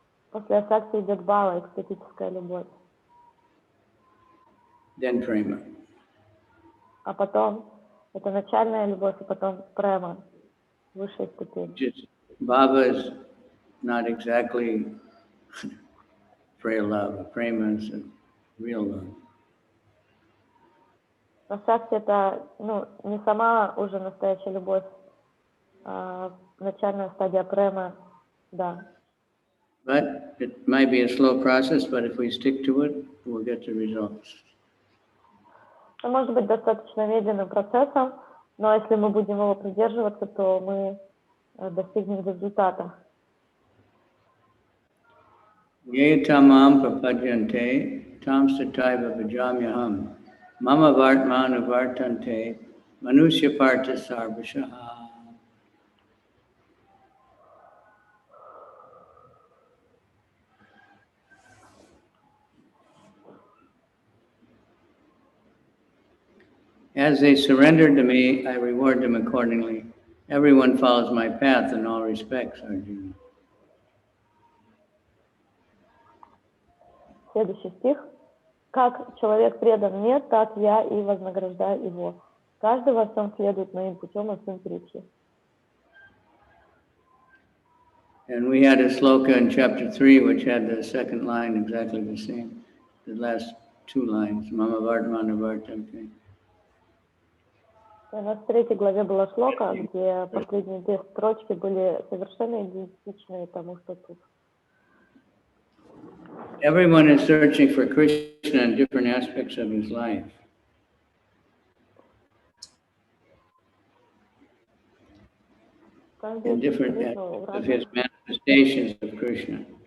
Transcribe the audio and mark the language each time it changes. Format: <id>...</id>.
<ru>После асакти идет бхава, экстатическая любовь.</ru> <en>Then prema.</en> <ru>А потом это начальная любовь, и потом према, высшая ступень.</ru> <en>Just bhava is not exactly prayer love. Prema is real love.</en> <ru>Асакти это, не сама уже настоящая любовь, а начальная стадия према, да.</ru> <en>But it might be a slow process, but if we stick to it, we'll get the results.</en> <ru>Это может быть достаточно медленным процессом, но если мы будем его придерживаться, то мы достигнем результата.</ru> <sa>Ye tamam prapadyante tam sataiva vajamyaham mama vartmanu vartante manusya partha sarvashaha.</sa> <en>As they surrender to me, I reward them accordingly. Everyone follows my path in all respects, Arjuna.</en> <ru>Следующий стих. Как человек предан мне, так я и вознаграждаю его. Каждый во всем следует моим путем и всем притчи.</ru> <en>And we had a sloka in chapter 3, which had the second line exactly the same. The last 2 lines,</en> <sa>Mama Vartmana Vartante.</sa> <ru>У нас в 3 главе была шлока, где последние 2 строчки были совершенно идентичны тому, что тут.</ru> <en>Everyone is searching for Krishna in different aspects of his life. In different aspects of his manifestations of Krishna.</en>